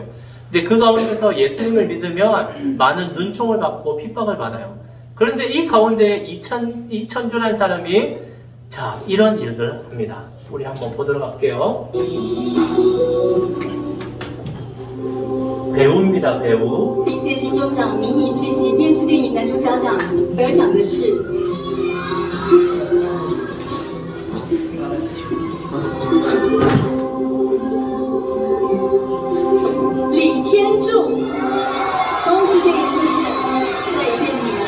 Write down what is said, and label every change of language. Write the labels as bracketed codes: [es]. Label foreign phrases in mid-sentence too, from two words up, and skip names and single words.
[ko] 근데 그 가운데서 예수님을 믿으면 많은 눈총을 받고 핍박을 받아요. 그런데 이 가운데 이천주라는 사람이 자, 이런 일들을 합니다. 우리 한번 보도록 할게요. 배우입니다, 배우. [zh] 历届金钟奖迷你剧集电视电影男主角奖得奖的是李天柱，恭喜你，再见你了。